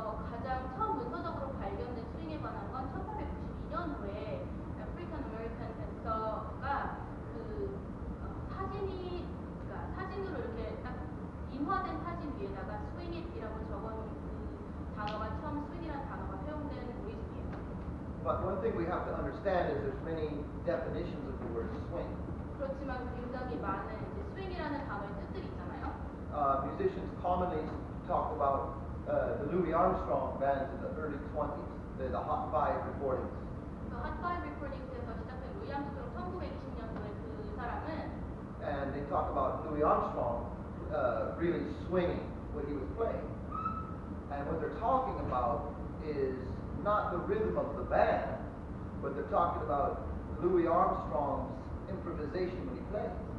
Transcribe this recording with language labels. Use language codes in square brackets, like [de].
[ko] 가장 처음 문서적으로 발견된 스윙에 관한 건 1892년도에 아프리칸 아메리칸 댄서가 그 사진이 그러니까 사진으로 이렇게 딱 인화된 사진 위에다가 스윙잇이라고 적은 그 단어가 처음 스윙이라는 단어가 사용된 오리진이에요. [en] But one thing we have to understand is there's many definitions of the word swing. [ko] 그렇지만 굉장히 많은 이제 스윙이라는 단어의 뜻들이 있잖아요. [en] Musicians commonly talk about the Louis Armstrong bands in the early 20s, the Hot Five recordings. [ko] 그 핫파이브 리코딩스에서 시작된 루이 암스트롱 1920년도에 그 사람은 [en] And they talk about Louis Armstrong really swinging when he was playing. And what they're talking about is not the rhythm of the band, but they're talking about Louis Armstrong's improvisation when he plays.